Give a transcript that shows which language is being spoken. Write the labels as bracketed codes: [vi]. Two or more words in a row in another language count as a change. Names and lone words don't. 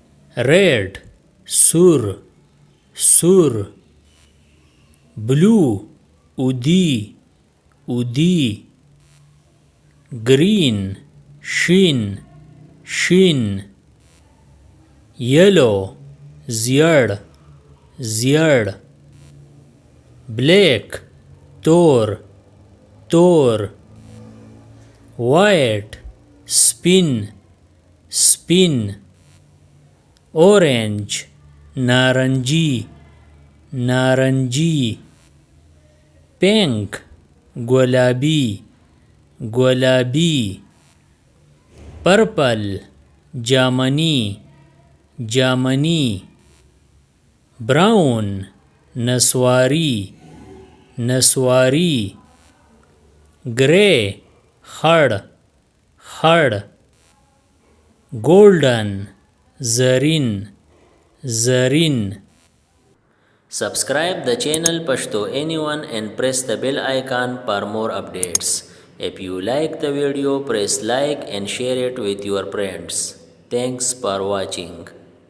[ps] red سور سور, blue اودي اودي, green شین شین, yellow زیړ زیړ، black تور تور، white سپین سپین، orange نارنجی نارنجی، pink گلابی گلابی، purple جامنی جامنی، brown نسواری نسواری، grey خړ خړ، golden زرین زرین. [en] Subscribe the channel Pashto Anyone and press the bell icon for more updates. If you like the video, press like and share it with your friends. Thanks for watching.